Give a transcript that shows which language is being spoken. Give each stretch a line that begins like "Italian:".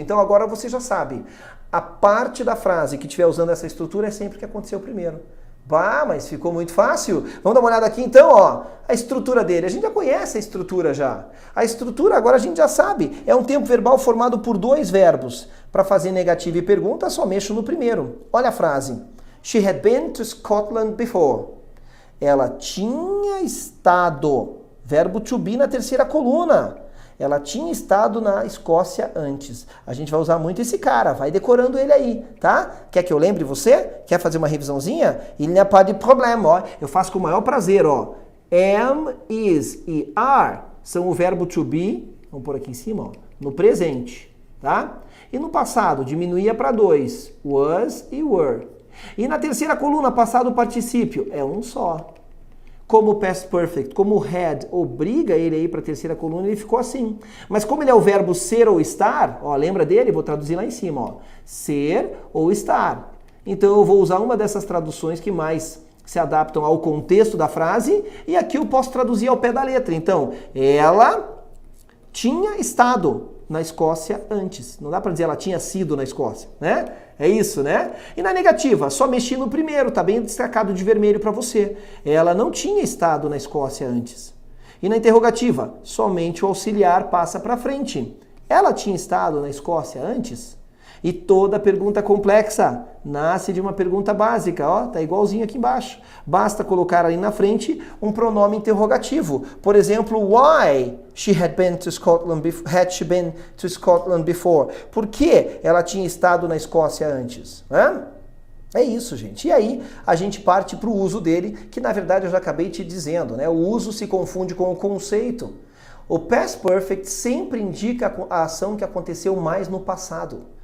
Portuguese: Então agora você já sabe. A parte da frase que estiver usando essa estrutura é sempre o que aconteceu primeiro. Bah, mas ficou muito fácil. Vamos dar uma olhada aqui então, ó. A estrutura dele. A gente já conhece a estrutura já. A estrutura agora a gente já sabe. É um tempo verbal formado por dois verbos. Para fazer negativa e pergunta, só mexo no primeiro. Olha a frase.
English: She had been to Scotland before.
Portuguese: Ela tinha estado, verbo to be na terceira coluna. Ela tinha estado na Escócia antes. A gente vai usar muito esse cara, vai decorando ele aí, tá? Quer que eu lembre você? Quer fazer uma revisãozinha?
French: Il n'y a pas de problème,
Portuguese: ó. Eu faço com o maior prazer, ó. Am, is e are são o verbo to be, vamos pôr aqui em cima, ó, no presente, tá? E no passado, diminuía para dois, was e were. E na terceira coluna, passado particípio, é um só. Como o past perfect, como o had obriga ele a ir para a terceira coluna, ele ficou assim. Mas como ele é o verbo ser ou estar, ó, lembra dele? Vou traduzir lá em cima, ó. Ser ou estar. Então eu vou usar uma dessas traduções que mais se adaptam ao contexto da frase, e aqui eu posso traduzir ao pé da letra. Então, ela tinha estado. na Escócia antes. Não dá para dizer ela tinha sido na Escócia, né? É isso, né? E na negativa, só mexi no primeiro, tá bem destacado de vermelho para você. Ela não tinha estado na Escócia antes. E na interrogativa, somente o auxiliar passa para frente. Ela tinha estado na Escócia antes? E toda pergunta complexa nasce de uma pergunta básica, ó, tá igualzinho aqui embaixo. Basta colocar ali na frente um pronome interrogativo. Por exemplo,
English: why she had been to Scotland before?
Portuguese: Por que ela tinha estado na Escócia antes? É isso, gente. E aí a gente parte para o uso dele, que na verdade eu já acabei te dizendo, né? O uso se confunde com o conceito. O past perfect sempre indica a ação que aconteceu mais no passado.